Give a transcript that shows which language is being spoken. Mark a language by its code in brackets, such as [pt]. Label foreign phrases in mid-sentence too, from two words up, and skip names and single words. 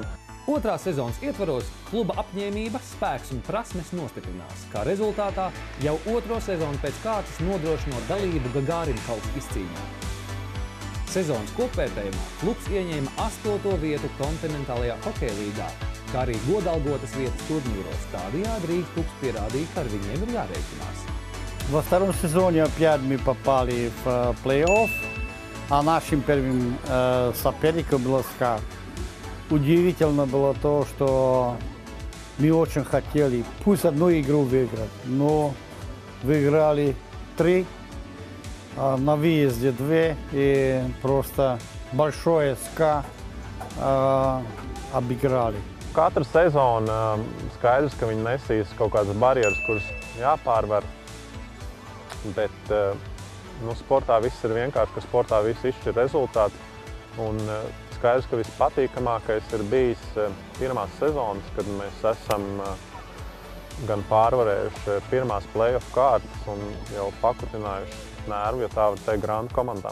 [lv] Otrā sezonas ietvaros kluba apņēmība, spēks un prasmes nostiprinās, kā rezultātā jau otro sezonu pēc kārtas nodrošinot dalību Gagārina kausa izcīņā. Sezonas kopvērtējumā klubs ieņēma 8. vietu kontinentālajā hokeja līgā, kā arī godalgotas vietas turnīros. Tādējādi Rīgas klubs pierādīja, ka ar viņiem ir jārēķinās. [ru] Во втором сезоне опять мы попали в плей-офф, а нашим первым соперником был СКА. Удивительно было то, что мы очень хотели пусть одну игру выиграть, но выиграли 3, на выезде 2 и просто большое СКА обыграли. [lv] Katra sezona skaidrs, ka viņi nesīs kaut kādas barjeras, kuras jāpārvar, bet sportā viss ir vienkārši, ka sportā viss izšķir rezultātu. Un skaidrs, ka vispatīkamākais ir bijis pirmās sezonas, kad mēs esam gan pārvarējuši pirmās play-off kārtas un jau pakutinājuši nervu, ja tā var teikt, grandu komandām.